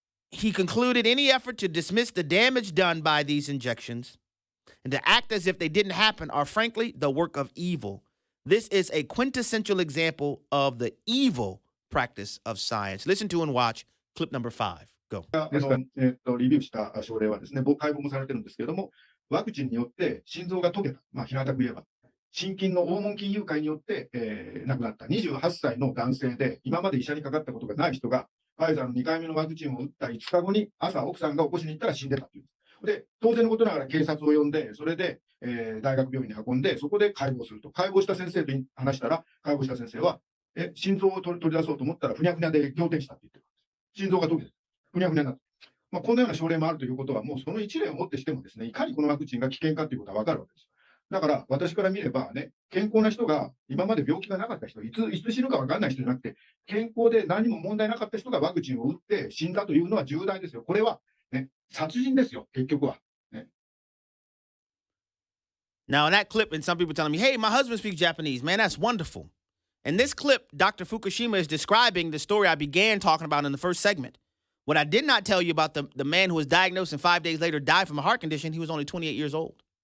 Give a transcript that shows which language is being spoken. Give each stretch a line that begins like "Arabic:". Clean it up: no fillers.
English: He concluded any effort to dismiss the damage done by these injections and to act as if they didn't happen are frankly the work of evil. This is a quintessential example of the evil practice of science. Listen to and watch clip number 5. Go.
Japanese: リビューした症例はですね、解剖もされてるんですけれども、ワクチンによって心臓が溶けた、平たく言えば、心筋の黄門筋誘拐によって亡くなった28歳の男性で、今まで医者にかかったことがない人が、ファイザーの2回目のワクチンを打った5日後に、朝、奥さんが起こしに行ったら死んでたという。で、当然のことながら警察を呼んで、それで、大学病院に運んで、そこで解剖すると。解剖した先生と話したら、解剖した先生は、心臓を取り出そうと思ったら、ふにゃふにゃで仰天したって言ってる。心臓が溶けてる。ふにゃふにゃになってる。このような症例もあるということは、もうその一例をもってしてもですね、いかにこのワクチンが危険かということは分かるわけです。だから、私から見ればね、健康な人が、今まで病気がなかった人、いつ死ぬか分かんない人じゃなくて、健康で何も問題なかった人がワクチンを打って死んだというのは重大ですよ。これは、ね、殺人ですよ、結局は。ね。
English: Now, in that clip, and some people telling me, hey, my husband speaks Japanese. Man, that's wonderful. In this clip, Dr. Fukushima is describing the story I began talking about in the first segment. What I did not tell you about the man who was diagnosed and 5 days later died from a heart condition, he was only 28 years old.